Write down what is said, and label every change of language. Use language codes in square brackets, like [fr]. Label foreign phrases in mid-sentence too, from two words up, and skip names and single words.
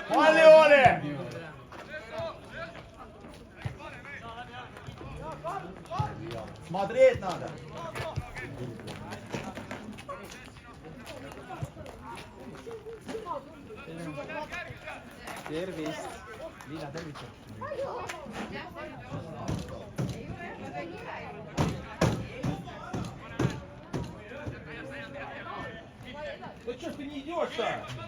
[ru] Bra Leone! Смотреть надо. [et] Tervist! Liina, tervita! [ru] Да что ж ты не идешь-то?